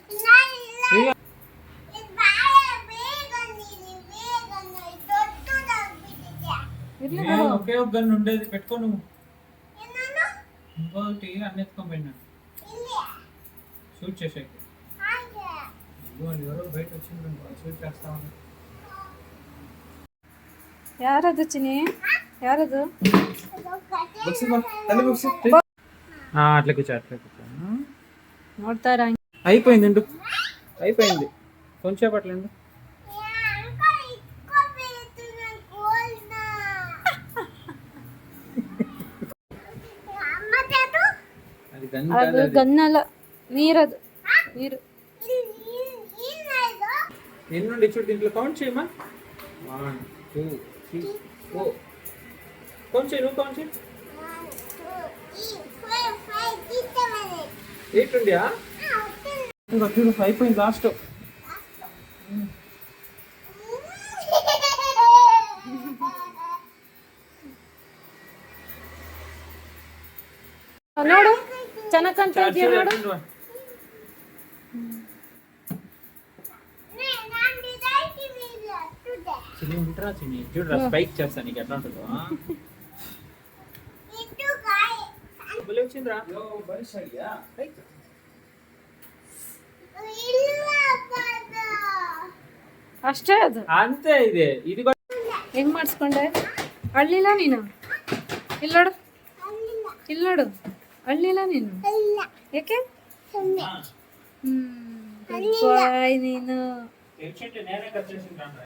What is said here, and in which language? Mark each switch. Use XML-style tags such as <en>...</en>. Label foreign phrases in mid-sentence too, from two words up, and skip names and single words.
<te>ఒకే ఒక గన్ను ఉండేది పెట్టుకో నువ్వు ఇంకోటి అన్ని ఎత్తుకోపోయినా షూట్ చేసేకి ఎవరో బయట వచ్చింది షూట్ చేస్తా ఉన్నా</te> <kn>ಯಾರದು ಚಿನಿ ಯಾರದು</kn> <te>అట్లా కూర్చో</te> <kn>ನೋಡ್ತಾರ</kn> <te>అయిపోయింది ఉండు అయిపోయింది కొంచెం పట్లండు</te> <kn>ಅದು ಗನ್ನಲ್ಲ ನೀರದು ನೀರು</kn> <te>ఎన్నుండి చూడు దీంట్లో కౌంట్ చేయమా 1 2 3 4 కౌంట్ చేయి నువ్వు కౌంట్ చేయి 8 ఉండియా ఇంకా చూడు అయిపోయింది లాస్ట్</te> <kn>ನೋಡು ಚೆನ್ನಾಗಿ ಕಾಣ್ತಾ ಇದೆಯಾ ನೋಡು</kn> <te>చిన్ని ఉంటారా చిన్ని చూడరా స్పైక్ చేస్తాను నీకు ఎట్లా ఉంటుందో బలే వచ్చిందిరా</te> <kn>ಅಷ್ಟೇ ಅದು</kn> <te>అంతే ಇದೆ ఇది</te> <kn>ಹೆಂಗ್ ಮಾಡಿಸ್ಕೊಂಡೆ ಅಳ್ಳಿಲ್ಲ ನೀನು ಇಲ್ಲೋಡು ಇಲ್ಲೋಡು ಅಳ್ಳಿಲ್ಲ ನೀನು ಯಾಕೆ ನೀನು</kn>